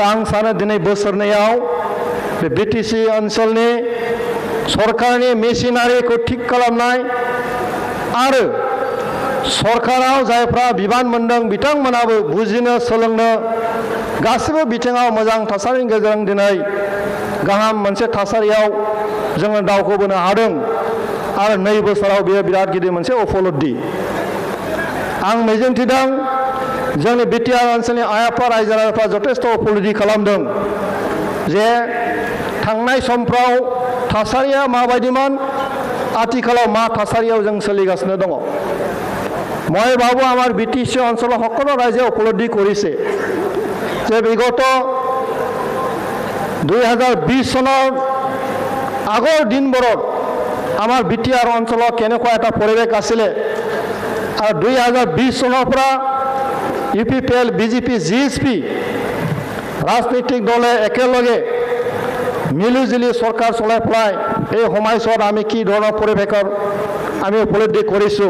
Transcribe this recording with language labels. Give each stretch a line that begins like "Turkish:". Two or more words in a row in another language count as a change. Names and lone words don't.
Bodo: आं सानो दिनै बोसोरनैयाव बे BTC ओनसोलनि सरकारनि मेसिनारिखौ थिक खालामनाय आरो सरकाराव जायफ्रा बिबान मोनदों बिथांमोनाबो बुजिनो सोलोंनो गासिबो बिथिङाव मोजां थासारिनि गेजेरजों दिनै गाहाम मोनसे थासारियाव जोङो दावखोबोनो हादों आरो 2 बोसोराव बेयो बिराद गिदिर मोनसे उपलब्धि आं मिजिंथिदों जोंनि बिटिआर ओनसोलनि आइ आफा रायजो राजाफ्रा जथेस्थ' उपलब्धि खालामदों जे थांनाय समफ्राव थासारिया माबायदिमोन आथिखालाव मा थासारियाव जों सोलिगासिनो दङ
Assamese: মই ভাবো আমাৰ BTC অঞ্চলৰ সকলো ৰাইজে উপলব্ধি কৰিছে যে বিগত 2020 চনৰ আগৰ দিনবোৰত আমাৰ BTR অঞ্চলত কেনেকুৱা এটা পৰিৱেশ আছিলে আৰু 2020 চনৰ পৰা UPPL, BJP, GSP ৰাজনৈতিক দলে একেলগে মিলিজুলি চৰকাৰ চলাই পেলাই এই সময়ছোৱাত আমি কি ধৰণৰ পৰিৱেশৰ আমি উপলব্ধি কৰিছোঁ